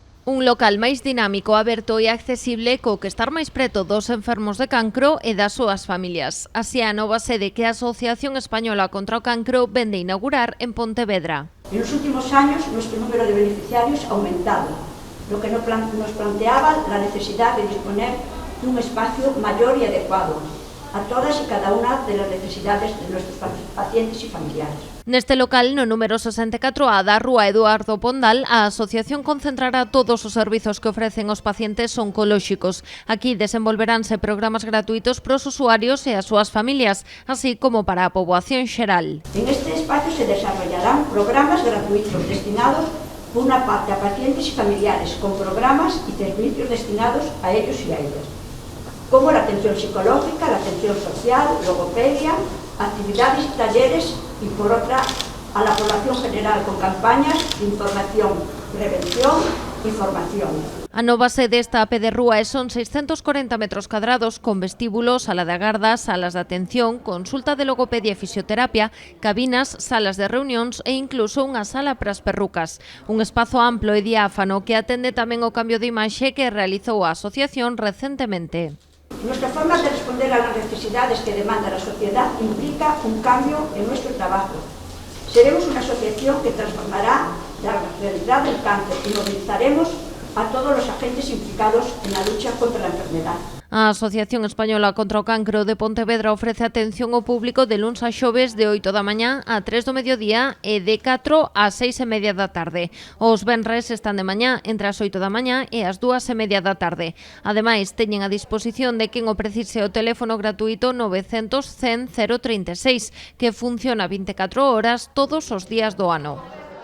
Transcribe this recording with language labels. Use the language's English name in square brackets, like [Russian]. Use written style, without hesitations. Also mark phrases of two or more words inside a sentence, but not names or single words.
[Galician] Un local máis dinámico, aberto e accesible co que estar máis preto dos enfermos de cancro e das súas familias. Así a nova sede que a Asociación Española contra o Cancro vende inaugurar en Pontevedra. [Spanish] En los últimos años nuestro número de beneficiarios ha aumentado, lo que nos planteaba la necesidad de disponer de un espacio mayor y adecuado a todas y cada una de las necesidades de nuestros pacientes y familiares. [Galician] Neste local, no número 64A da Rúa Eduardo Pondal, a asociación concentrará todos os servizos que ofrecen os pacientes oncolóxicos. Aquí desenvolveránse programas gratuitos para os usuarios e as súas familias, así como para a poboación xeral. [Spanish] En este espacio se desarrollarán programas gratuitos destinados por una parte a pacientes y familiares, con programas y servicios destinados a ellos y a ellas, como la atención psicológica, la atención social, logopedia, actividades y talleres, y por otra a la población general con campañas de información, prevención y formación. [Galician] A nova sede está a pé de rúa e son 640 metros cadrados con vestíbulo, sala de agarda, salas de atención, consulta de logopedia e fisioterapia, cabinas, salas de reunións e incluso unha sala para as perrucas. Un espazo amplo e diáfano que atende tamén o cambio de imaxe que realizou a asociación recentemente. [Spanish] Nuestra forma de responder a las necesidades que demanda la sociedad implica un cambio en nuestro trabajo. Seremos una asociación que transformará la realidad del cáncer y movilizaremos a todos los agentes implicados en la lucha contra la enfermedad. [Galician] A Asociación Española contra o Cancro de Pontevedra ofrece atención ao público de luns a xoves de 8 da mañá a 3 do mediodía e de 4 a 6 e media da tarde. Os venres están de mañá entre as 8 da mañá e as 2 e media da tarde. Ademais, teñen a disposición de quen o precise o teléfono gratuito 900 100 036, que funciona 24 horas todos os días do ano.